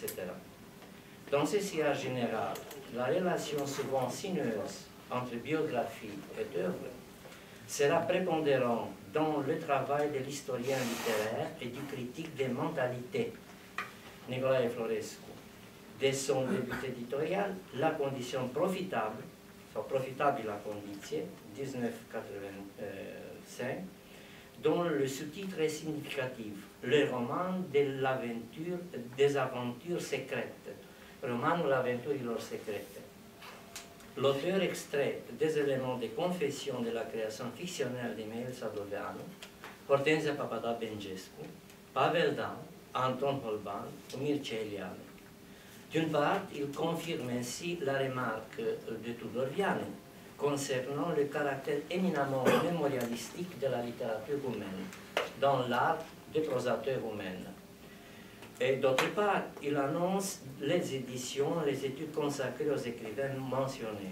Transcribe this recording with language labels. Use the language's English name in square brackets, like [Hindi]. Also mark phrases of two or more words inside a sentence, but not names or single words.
[French] Dans ce sillage général, la relation souvent sinueuse entre biographie et œuvre sera prépondérante dans le travail de l'historien littéraire et du critique des mentalités, Nicolae Florescu. Dès son début éditorial, la condition profitable, [Romanian] sau profitabilă condiție, 1985, [French] dont le sous-titre est significatif, le roman des aventures secrètes, [Romanian] romanul aventurilor secrete. [French] L'auteur extrait des éléments de confession de la création fictionnelle de Mihail Sadoveanu, Hortensia Papadopengescu, Pavel Dan, Anton Holban ou Mircea Eliade. D'une part, il confirme ainsi la remarque de Tudor Vianu concernant le caractère éminemment mémorialistique de la littérature roumaine dans l'art de prosateur roumaine. Et d'autre part, il annonce les éditions, les études consacrées aux écrivains mentionnés.